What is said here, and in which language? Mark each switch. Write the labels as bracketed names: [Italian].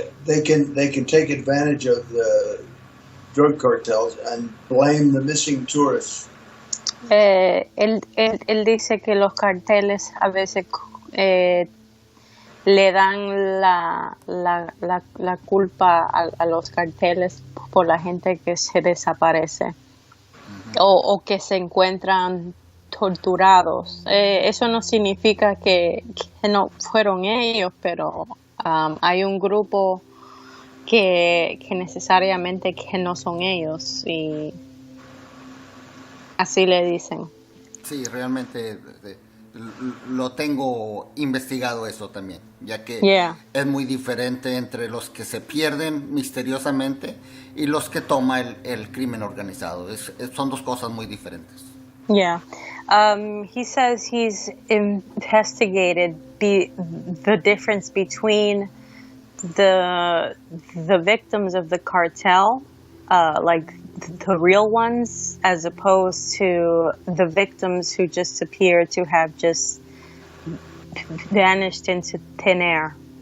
[English] They can take advantage of the drug cartels and blame the missing tourists. [Spanish] él dice que los carteles a veces eh, le dan la culpa a los carteles por la gente que se desaparece o que se encuentran torturados. Eso no significa que no fueron ellos, pero hay un grupo que necesariamente que no son ellos y así le dicen. sí, realmente lo tengo investigado eso también, ya que [English] Yeah. [Spanish] es muy diferente entre los que se pierden misteriosamente y los que toma el crimen organizado. Son dos cosas muy diferentes. [English] Yeah. He says he's investigated the difference between the victims of the cartel, like the real ones, as opposed to the victims who just appear to have just vanished into thin air.